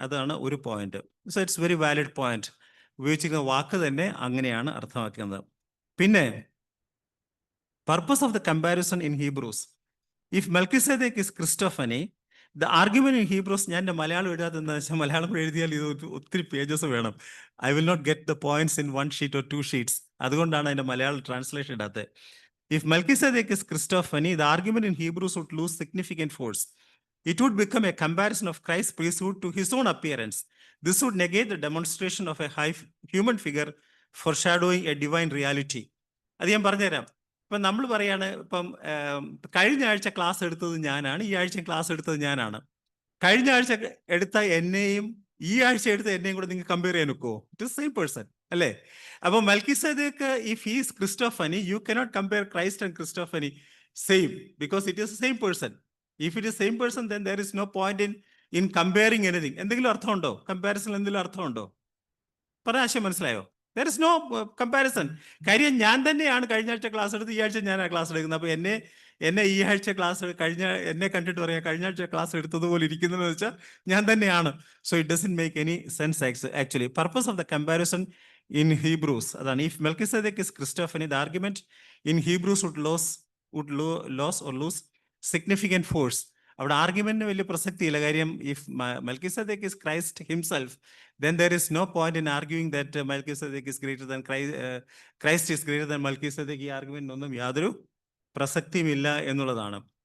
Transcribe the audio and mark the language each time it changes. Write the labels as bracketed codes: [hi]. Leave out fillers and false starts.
[ml] അതാണ് ഒരു point. [en] So it's very valid point. [ml] ഉപയോഗിച്ചിരിക്കുന്ന വാക്ക് തന്നെ അങ്ങനെയാണ് അർത്ഥമാക്കുന്നത്. [en] പിന്നെ purpose of the comparison in Hebrews. If Melchizedek is Christophany, the argument in Hebrews, [ml] ഞാൻ എൻ്റെ മലയാളം എഴുതാതെന്ന് വെച്ചാൽ മലയാളം എഴുതിയാൽ ഇത് ഒത്തിരി പേജസ് വേണം. [en] I will not get the points in 1 sheet or 2 sheets. [ml] അതുകൊണ്ടാണ് അതിൻ്റെ Malayalam translation ഇടാത്തത്. [en] If Melchizedek is Christophany, the argument in Hebrews would lose significant force. It would become a comparison of Christ's priesthood to his own appearance. This would negate the demonstration of a high human figure foreshadowing a divine reality. [ml] അത് ഞാൻ പറഞ്ഞുതരാം. ഇപ്പം നമ്മൾ പറയാണ്, ഇപ്പം കഴിഞ്ഞ ആഴ്ച class എടുത്തത് ഞാനാണ്, ഈ ആഴ്ച ക്ലാസ് എടുത്തത് ഞാനാണ്. കഴിഞ്ഞ ആഴ്ച എടുത്ത എന്നെയും ഈ ആഴ്ച എടുത്ത എന്നെയും കൂടെ നിങ്ങൾക്ക് കമ്പയർ ചെയ്യാൻ ഒക്കുമോ? [en] it is same person [ml] അല്ലേ? അപ്പോൾ [en] Melchizedek if he's Christophany, you cannot compare Christ and Christophany same, because it is same person. If it is same person, then there is no point in comparing anything. [ml] എന്തെങ്കിലും അർത്ഥമുണ്ടോ? കമ്പാരിസണിൽ എന്തെങ്കിലും അർത്ഥമുണ്ടോ? പറഞ്ഞ ആശയം മനസ്സിലായോ? [en] There is no comparison. [ml] കാര്യം ഞാൻ തന്നെയാണ് കഴിഞ്ഞ ആഴ്ച ക്ലാസ് എടുത്ത് ഈ ആഴ്ച ഞാനാണ് ക്ലാസ് എടുക്കുന്നത്. അപ്പോൾ എന്നെ ഈ ആഴ്ച ക്ലാസ് എന്നെ കണ്ടിട്ട് പറയാം കഴിഞ്ഞ ആഴ്ച ക്ലാസ് എടുത്തതുപോലെ ഇരിക്കുന്നതെന്ന് വെച്ചാൽ ഞാൻ തന്നെയാണ്. [en] So it doesn't make any sense actually. Purpose of the comparison in Hebrews [ml] അതാണ്. [en] If Melchizedek is Christophany, the argument in Hebrews would lose significant force. [ml] അവിടെ ആർഗ്യുമെന്റിന് വലിയ പ്രസക്തിയില്ല. [en] കാര്യം if Melchizedek is Christ himself, then there is no point in arguing that Melchizedek is greater than Christ is greater than Melchizedek. [ml] ഈ ആർഗ്യുമെന്റിനൊന്നും യാതൊരു പ്രസക്തിയുമില്ല എന്നുള്ളതാണ്.